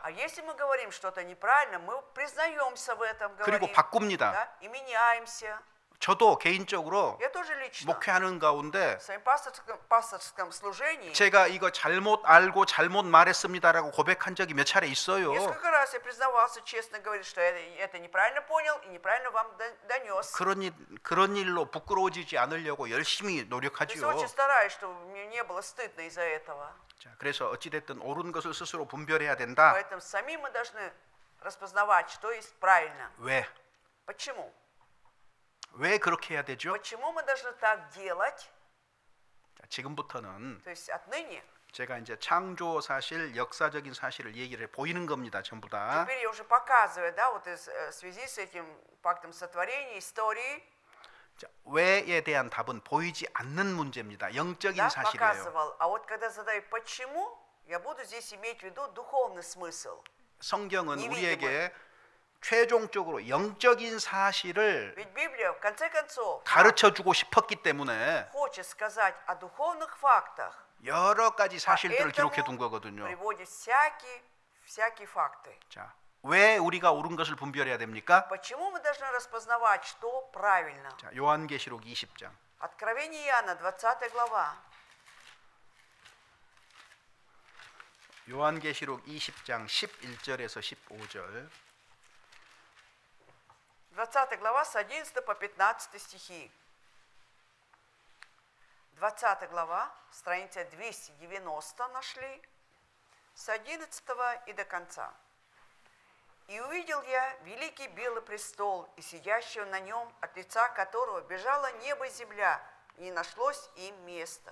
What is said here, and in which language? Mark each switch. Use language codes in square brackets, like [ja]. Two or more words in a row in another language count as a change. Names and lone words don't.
[ru] А если мы говорим что-то неправильно, мы признаемся в этом, [ko] 그리고 [ru] говорим, [ko] 바꿉니다. [ru] да, и меняемся. [ko] 저도 개인적으로 [ru] Я тоже лично [ko] 목회하는 가운데 [ru] в своем пасторском служении [ko] 제가 이거 잘못 알고 잘못 말했습니다라고 고백한 적이 몇 차례 있어요. [ru] несколько раз я признавался, честно говоря, что это неправильно понял и неправильно вам донес. [ko] 그런 일로 부끄러워지지 않으려고 열심히 [ru] То есть [ko] 노력하지요. [ru] очень стараюсь, чтобы мне не было стыдно из-за этого. [ko] 자, 그래서 어찌됐든 옳은 것을 스스로 분별해야 된다. [ru] Поэтому сами мы должны распознавать, что есть правильно. [ko] 왜? [ru] Почему? [ko] 왜 그렇게 해야 되죠? [ru] Почему мы должны так делать? [ko] 자, 지금부터는 [ru] То есть отныне, [ko] 제가 이제 창조 사실, 역사적인 사실을 얘기를 해 보이는 겁니다. 전부 다. [ru] теперь я уже показываю, да, вот в связи с этим фактом сотворения, истории, [ko] 자, 왜에 대한 답은 보이지 않는 문제입니다. 영적인 [ru] да, [ko] 사실이에요. [ru] показывал. А вот когда задаю почему, я буду здесь иметь в виду духовный смысл. [ko] 성경은 [ru] невидимый. [ko] 우리에게 최종적으로 영적인 사실을 [ru] Ведь Библия, в конце концов, [ko] 가르쳐 주고 싶었기 때문에 [ru] хочет сказать о духовных фактах, [ko] 여러 가지 사실들을 [ru] поэтому [ko] 기록해 둔 거거든요. [ru] приводит всякие факты. [ko] 자, 왜 우리가 옳은 것을 분별해야 됩니까? [ru] Почему мы должны распознавать, что правильно? [ko] 자, 요한계시록 20장. [ru] Откровение Иоанна, 20 глава. [ko] 요한계시록 20장 11절에서 15절. [ru] 20 глава с 11 по 15 стихи. 20 глава, страница 290 нашли, с 11 и до конца. «И увидел я великий белый престол, и сидящего на нем, от лица которого бежало небо и земля, и не нашлось им места.